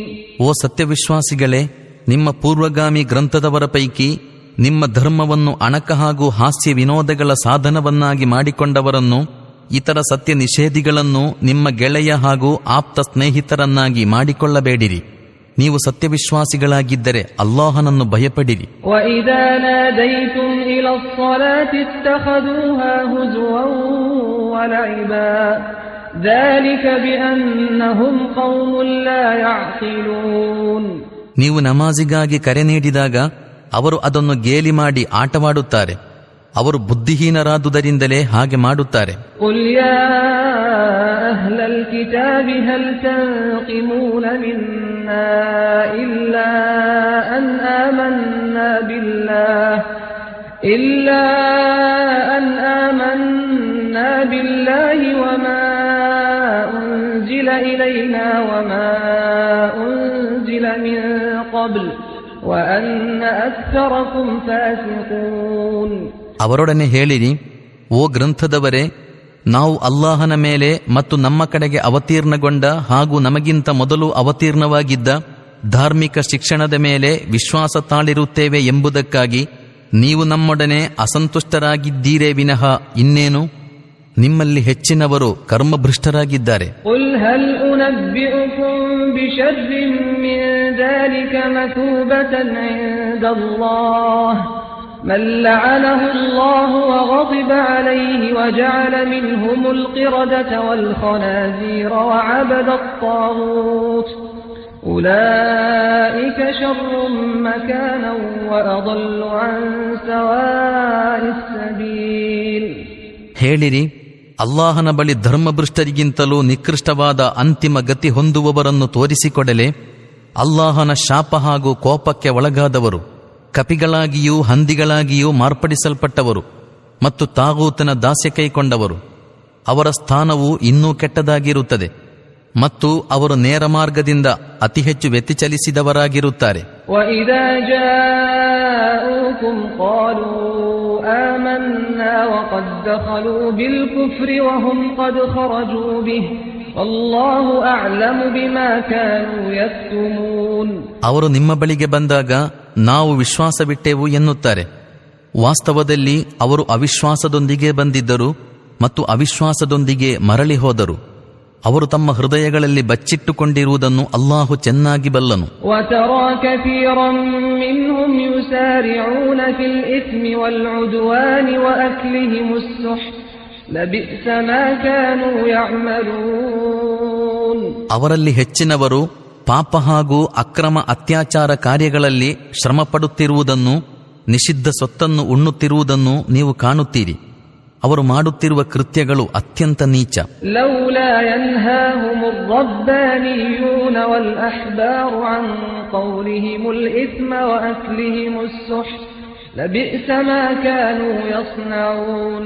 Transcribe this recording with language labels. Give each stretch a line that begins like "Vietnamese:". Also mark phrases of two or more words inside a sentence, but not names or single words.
Kannada: ಓ ಸತ್ಯವಿಶ್ವಾಸಿಗಳೇ, ನಿಮ್ಮ ಪೂರ್ವಗಾಮಿ ಗ್ರಂಥದವರ ಪೈಕಿ ನಿಮ್ಮ ಧರ್ಮವನ್ನು ಅಣಕ ಹಾಗೂ ಹಾಸ್ಯ ವಿನೋದಗಳ ಸಾಧನವನ್ನಾಗಿ ಮಾಡಿಕೊಂಡವರನ್ನು, ಇತರ ಸತ್ಯ ನಿಷೇಧಿಗಳನ್ನು ನಿಮ್ಮ ಗೆಳೆಯ ಹಾಗೂ ಆಪ್ತ ಸ್ನೇಹಿತರನ್ನಾಗಿ ಮಾಡಿಕೊಳ್ಳಬೇಡಿರಿ. ನೀವು ಸತ್ಯವಿಶ್ವಾಸಿಗಳಾಗಿದ್ದರೆ ಅಲ್ಲಾಹನನ್ನು ಭಯಪಡಿರಿ.
Arabic: وإذا ناديتم إلى الصلاة اتخذوها هزوا ولعبا ذلك بأنهم قوم لا يعقلون.
Kannada: ನೀವು ನಮಾಜಿಗಾಗಿ ಕರೆ ನೀಡಿದಾಗ ಅವರು ಅದನ್ನು ಗೇಲಿ ಮಾಡಿ ಆಟವಾಡುತ್ತಾರೆ. ಅವರು ಬುದ್ಧಿಹೀನರಾದುದರಿಂದಲೇ ಹಾಗೆ ಮಾಡುತ್ತಾರೆ.
Arabic: قل يا أهل الكتاب هل تنقمون منا إلا أن آمنا بالله وما أنزل إلينا وما أنزل من قبل وأن أكثركم فاسقون.
Kannada: ಅವರೊಡನೆ ಹೇಳಿರಿ, ಓ ಗ್ರಂಥದವರೇ, ನಾವು ಅಲ್ಲಾಹನ ಮೇಲೆ ಮತ್ತು ನಮ್ಮ ಕಡೆಗೆ ಅವತೀರ್ಣಗೊಂಡ ಹಾಗೂ ನಮಗಿಂತ ಮೊದಲು ಅವತೀರ್ಣವಾಗಿದ್ದ ಧಾರ್ಮಿಕ ಶಿಕ್ಷಣದ ಮೇಲೆ ವಿಶ್ವಾಸ ತಾಳಿರುತ್ತೇವೆ ಎಂಬುದಕ್ಕಾಗಿ ನೀವು ನಮ್ಮೊಡನೆ ಅಸಂತುಷ್ಟರಾಗಿದ್ದೀರೇ ವಿನಃ ಇನ್ನೇನು? ನಿಮ್ಮಲ್ಲಿ ಹೆಚ್ಚಿನವರು ಕರ್ಮಭ್ರಷ್ಟರಾಗಿದ್ದಾರೆ.
Arabic: قل هل أنبئكم بشر من ذلك مثوبة عند الله من لعنه الله وغضب عليه وجعل منهم القردة والخنازير وعبد الطاغوت أولئك شر مكانا وأضل عن سواء السبيل.
Kannada: ಹೇಳಿರಿ, ಅಲ್ಲಾಹನ ಬಳಿ ಧರ್ಮಭ್ರಷ್ಟರಿಗಿಂತಲೂ ನಿಕೃಷ್ಟವಾದ ಅಂತಿಮ ಗತಿ ಹೊಂದುವವರನ್ನು ತೋರಿಸಿಕೊಡಲೆ. ಅಲ್ಲಾಹನ ಶಾಪ ಹಾಗೂ ಕೋಪಕ್ಕೆ ಒಳಗಾದವರು, ಕಪಿಗಳಾಗಿಯೂ ಹಂದಿಗಳಾಗಿಯೂ ಮಾರ್ಪಡಿಸಲ್ಪಟ್ಟವರು ಮತ್ತು ತಾಗೂತನ ದಾಸ್ಯ ಕೈಕೊಂಡವರು, ಅವರ ಸ್ಥಾನವು ಇನ್ನೂ ಕೆಟ್ಟದಾಗಿರುತ್ತದೆ ಮತ್ತು ಅವರು ನೇರ ಮಾರ್ಗದಿಂದ ಅತಿ ಹೆಚ್ಚು ವ್ಯತಿಚಲಿಸಿದವರಾಗಿರುತ್ತಾರೆ.
Arabic: وَإِذَا جَاءُوكُمْ قَالُوا آمَنَّا وَقَدْ دَخَلُوا بِالْكُفْرِ وَهُمْ قَدْ خَرَجُوا بِهِ وَاللَّهُ أَعْلَمُ بِمَا كَانُوا يَكْتُمُونَ.
Kannada: ಅವರು ನಿಮ್ಮ ಬಳಿಗೆ ಬಂದಾಗ ನಾವು ವಿಶ್ವಾಸವಿಟ್ಟೆವು ಎನ್ನುತ್ತಾರೆ. ವಾಸ್ತವದಲ್ಲಿ ಅವರು ಅವಿಶ್ವಾಸದೊಂದಿಗೆ ಬಂದಿದ್ದರು ಮತ್ತು ಅವಿಶ್ವಾಸದೊಂದಿಗೆ ಮರಳಿ ಹೋದರು. ಅವರು ತಮ್ಮ ಹೃದಯಗಳಲ್ಲಿ ಬಚ್ಚಿಟ್ಟುಕೊಂಡಿರುವುದನ್ನು ಅಲ್ಲಾಹು ಚೆನ್ನಾಗಿ ಬಲ್ಲನು.
Arabic: وَتَرَى كَثِيرًا مِّنْهُمْ يُسَارِعُونَ فِي الْإِثْمِ وَالْعُدْوَانِ وَأَكْلِهِمُ السُّحْتَ لَبِئْسَ مَا كَانُوا يَعْمَلُونَ.
Kannada: ಅವರಲ್ಲಿ ಹೆಚ್ಚಿನವರು ಪಾಪ ಹಾಗೂ ಅಕ್ರಮ ಅತ್ಯಾಚಾರ ಕಾರ್ಯಗಳಲ್ಲಿ ಶ್ರಮಪಡುತ್ತಿರುವುದನ್ನು, ನಿಷಿದ್ಧ ಸೊತ್ತನ್ನು ಉಣ್ಣುತ್ತಿರುವುದನ್ನು ನೀವು ಕಾಣುತ್ತೀರಿ. ಅವರು ಮಾಡುತ್ತಿರುವ ಕೃತ್ಯಗಳು ಅತ್ಯಂತ ನೀಚ.
Arabic: لولا ينهاهم الربانيون والأحبار عن قولهم الإثم وأكلهم السحت لبئس ما كانوا يصنعون.